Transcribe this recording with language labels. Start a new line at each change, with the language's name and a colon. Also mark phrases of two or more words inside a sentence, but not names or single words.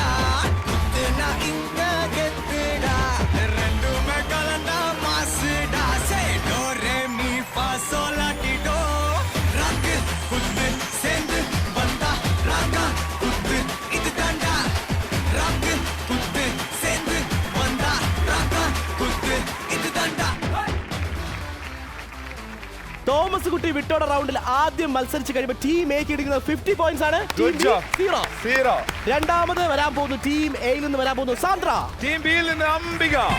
Tamil: குத்துனா இங்க கெத்துடா ரெண்டுமே கலந்தா மாசுடா சே டோ ரே மீ ஃபா சோலா டி டோ ராக்கு குத்து சேர்ந்து வந்தா ராக்கா குத்து இது தாண்டா ராக்கு குத்து சேர்ந்து வந்தா ராக்கா குத்து இது தாண்டா.
Malayalam: തോമസ് കുട്ടി വിട്ടോട റൗണ്ടിൽ ആദ്യം മത്സരിച്ച് കഴിയുമ്പോൾ ടീം എക്ക് എടുക്കുന്നത് 50 പോയിന്റ്സ് ആണ്. സീറോ. രണ്ടാമത് വരാൻ പോകുന്നു ടീം എയിൽ നിന്ന് വരാൻ പോകുന്നു സാന്ദ്ര. ടീം ബിയിൽ നിന്ന് അംബിക.